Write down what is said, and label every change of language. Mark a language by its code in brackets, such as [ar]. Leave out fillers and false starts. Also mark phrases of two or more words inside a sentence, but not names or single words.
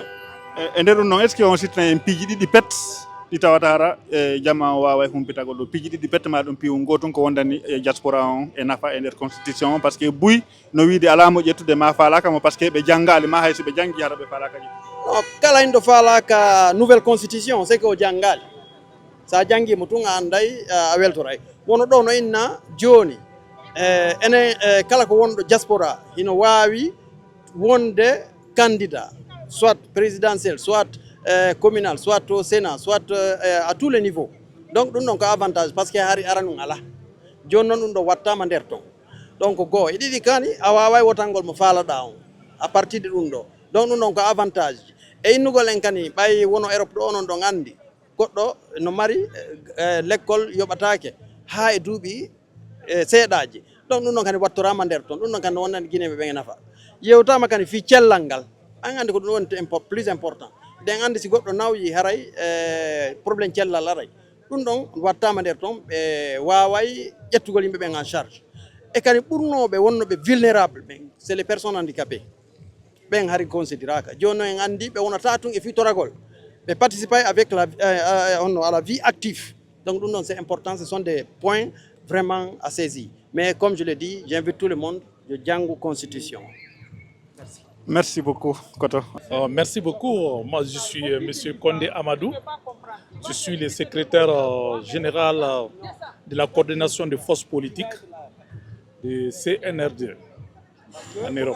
[ff] e nder ɗum noon [fr] est ce que on [ff] sittana en piiji ɗiɗi pet ɗi tawata hara jamma o wawa e humpitagol ɗo piiji ɗiɗi pet ma ɗum piiwu gotum ko wondani e diaspora on e nafa e nder constitution on [fr] par ce que [ff] buy no wiide ala mo ƴettude ma falaka mo [fr] par ce que [ff] ɓe jangali ma hay so ɓe jangi hara ɓe falaka ƴettude non kala en ɗo falaka [fr] nouvelle constitution c'est que [ff] o jangali sa jangimo tun a anday a weltoray wono ɗo no inna joni enen kala ko wonɗo diaspora hino wawi wonde candidat [fr] soit présidentiel soit communal soit au Sénat soit à tous les niveaux donc [ff] ɗum ɗon ko avantage par [fr] ce que [ff] hari ara ɗum ala joni noon ɗum ɗo wattama nder ton donc goho e ɗiɗi kani a waway wotangol mo faalaɗa on [fr] à partir de [ff] ɗum ɗo donc ɗum ɗon ko avantage e innugol en kani ɓay wono Europe ɗo onon ɗon andi goɗɗo no mari l'école yoɓatake ha e duuɓi seeɗaji donc ɗum ɗon kadi wattorama nder ton ɗum ɗon kadi wonani Guinéɓe ɓe nafa yewtama kadi fi cellal ngal an andi ko ɗum woni [fr] plus important [ff] den andi si goɗɗo nawyi haray probléme cellal aray ɗum ɗon wattama nder toon ɓe waway ƴettugol yimɓe ɓen [fr] en charge [ff] e kadi ɓurnoɓe wonnoɓe vulnérable ɓen [fr] c'est les personnes handicapées [ff] ɓen hari considéraka joni en andi ɓe wonata tun e fitoragol ɓe [fr] participer avec à la vie active donc [ff] ɗum ɗon [fr] c'est important, ce sont des points vraiment à saisir mais comme je l'ai dit j'invite tout le monde de [ff] jangu constitution. [fr] Merci beaucoup, Koto. Merci beaucoup. Moi, je suis M. Kondé Amadou. Je suis le secrétaire général de la coordination des forces politiques de CNRD en Europe.